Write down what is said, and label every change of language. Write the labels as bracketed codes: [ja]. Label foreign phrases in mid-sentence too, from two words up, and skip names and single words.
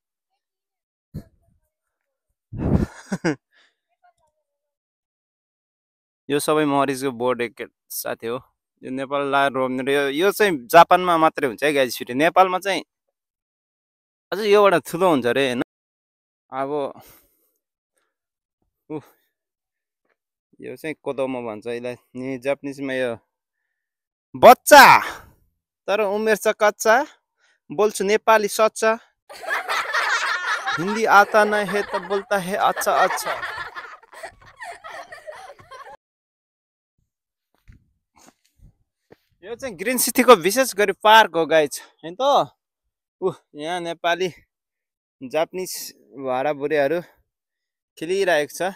[ne] यो सबै मरिचको बोट एक साथी हो यो नेपाल लाएर रोप्ने यो चाहिँ जापानमा मात्रै हुन्छ है गाइस फेरि नेपालमा चाहिँ अझै योबाट ठुलो हुन्छ अरे होइन अब यो चाहिँ कोदोमा भन्छ यसलाई जापानिजमा यो बच्चा तर उमेर छ कच्चा बोल्छु नेपाली सच्चा [hi] हिन्दी आता नहीं है तो बोलता है अच्छा अच्छा [ne] यो चाहिँ ग्रिन सिटीको विशेष गरी पार्क हो गाइज हैन त यहाँ नेपाली जापानिज भाडाबुढीहरू खेलिरहेको छ